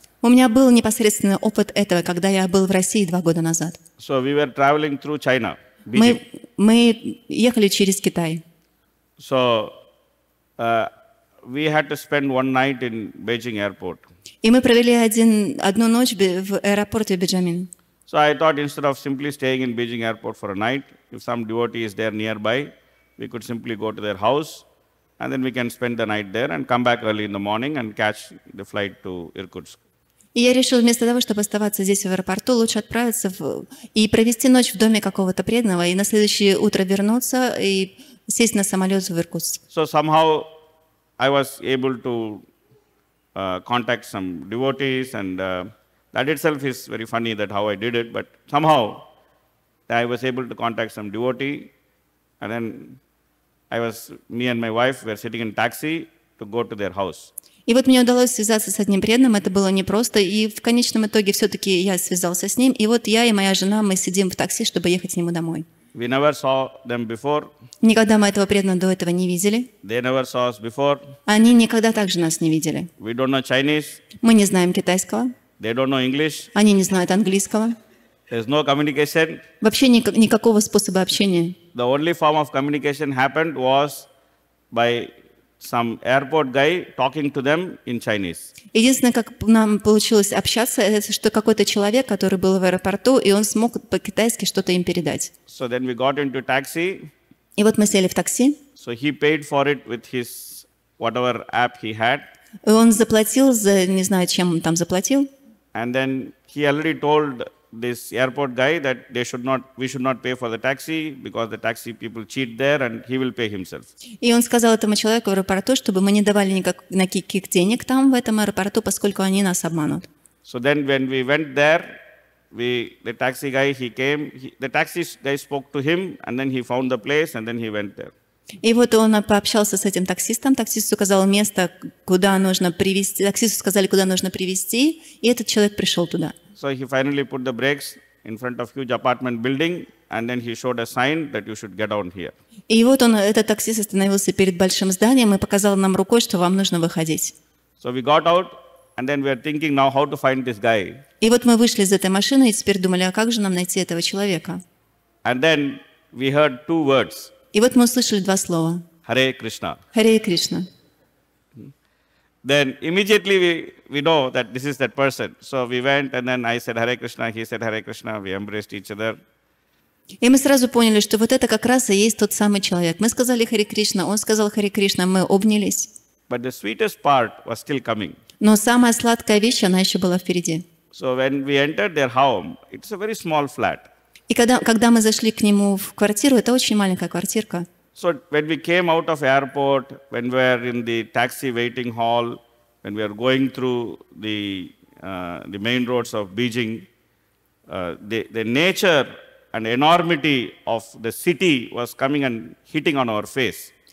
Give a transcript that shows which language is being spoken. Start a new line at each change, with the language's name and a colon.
Russian: У меня был непосредственный опыт этого, когда я был в России 2 года назад.
English: So we were traveling through China, Beijing.
Russian: Мы ехали через Китай.
English: So we had to spend one night in Beijing airport.
Russian: И мы провели одну ночь в аэропорте Бенджамин.
English: So I thought instead of simply staying in Beijing airport for a night, if some devotee is there nearby, we could simply go to their house and then we can spend the night there and come back early in the morning and catch the flight to Irkutsk.
Russian: И я решил, вместо того, чтобы оставаться здесь в аэропорту, лучше отправиться и провести ночь в доме какого-то преданного, и на следующее утро вернуться и сесть на самолет в Иркутск.
English: So somehow I was able to contact some devotees, and that itself is very funny that how I did it, but somehow I was able to contact some devotee, and then me and my wife were sitting in taxi to go to their house.
Russian: И вот мне удалось связаться с одним преданным, это было непросто, и в конечном итоге все-таки я связался с ним, и вот я и моя жена, мы сидим в такси, чтобы ехать к нему домой.
English: We never saw them before.
Russian: Никогда мы этого преданного до этого не видели.
English: They never saw us before.
Russian: Они никогда также нас не видели.
English: We don't know Chinese.
Russian: Мы не знаем китайского.
English: They don't know English.
Russian: Они не знают английского.
English: There's no communication.
Russian: Вообще никакого способа общения.
English: The only form of communication happened was by some airport guy talking to them in Chinese.
Russian: Единственное, как нам получилось общаться, это что какой-то человек, который был в аэропорту, и он смог по-китайски что-то им передать.
English: So then we got into taxi.
Russian: И вот мы сели в такси.
English: So he paid for it with his whatever app he had.
Russian: И он заплатил за, не знаю, чем он там заплатил.
English: And then he already told this airport guy that we should not pay for the taxi because the taxi people cheat there and he will pay himself.
Russian: И он сказал этому человеку в аэропорту, чтобы мы не давали никаких денег там в этом аэропорту, поскольку они нас обманут.
English: So then when we went there, the taxi guy, he came, the taxi guy spoke to him and then he found the place and then he went there.
Russian: И вот он пообщался с этим таксистом, таксист указал место, куда нужно привезти, таксисту сказали, куда нужно привезти, и этот человек пришел туда.
English: So he finally put the brakes in front of huge apartment building and then he showed a sign that you should get down here.
Russian: И вот этот таксист остановился перед большим зданием и показал нам рукой, что вам нужно выходить.
English: So we got out and then we are thinking now how to find this guy.
Russian: И вот мы вышли из этой машины и теперь думали, а как же нам найти этого человека?
English: And then we heard 2 words.
Russian: И вот мы услышали 2 слова.
English: Hare Krishna.
Russian: Харе Кришна.
English: Then immediately we know that this is that person. So we went and then I said Hare Krishna, he said Hare Krishna, we embraced each other.
Russian: И мы сразу поняли, что вот это как раз и есть тот самый человек. Мы сказали Харе Кришна, он сказал Харе Кришна, мы обнялись.
English: But the sweetest part was still coming.
Russian: Но самая сладкая вещь, она еще была впереди.
English: So when we entered their home, it's a very small flat.
Russian: И когда мы зашли к нему в квартиру, это очень маленькая квартирка.
English: So when we came out of airport, when we were in the taxi waiting hall, when we were going through the main roads of Beijing, the nature and enormity of the city was coming and hitting on our face.